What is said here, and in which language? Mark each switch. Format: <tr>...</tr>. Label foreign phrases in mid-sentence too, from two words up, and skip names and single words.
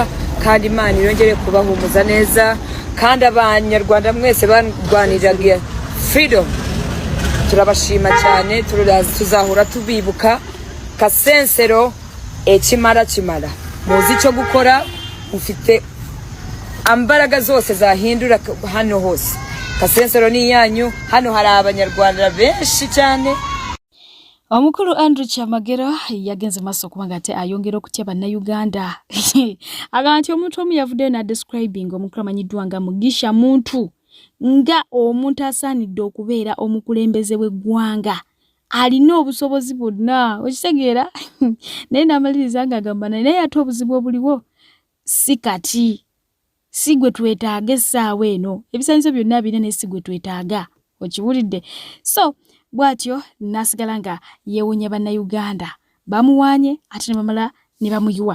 <rw>kandi Imana yongere kubahumuza neza kandi abanyarwanda mwese barwaniraga freedom turabashima cyane tuzahura tubibuka kasensero ekimara muzi cyo gukora ufite ambaraga zose zahindura hano hose kasensero ni yanyu hano hari abanyarwanda benshi cyane.</rw> <lg>Omukuru Andrew Kyamagero yagenze maso kubanga ate ayongera okutya bannayuganda aganti omuntu omu yavuddeyo na describing omukulu amanyiddwa nga Mugisha muntu nga omuntu asaanidde okubeera omukulembeze w'eggwanga alina obusobozi bwonna okitegeera naye n'amaliriza nga agamba naye ate obuzibu obuliwo si kati si gwe twetaaga essaawa eno ebisaanyizo byonna birina naye si gwe twetaaga okiwulidde so bwatyo nasigala nga yeewunya bannayuganda bamuwaanye ate ne bamala ne bamuyuwa.</lg>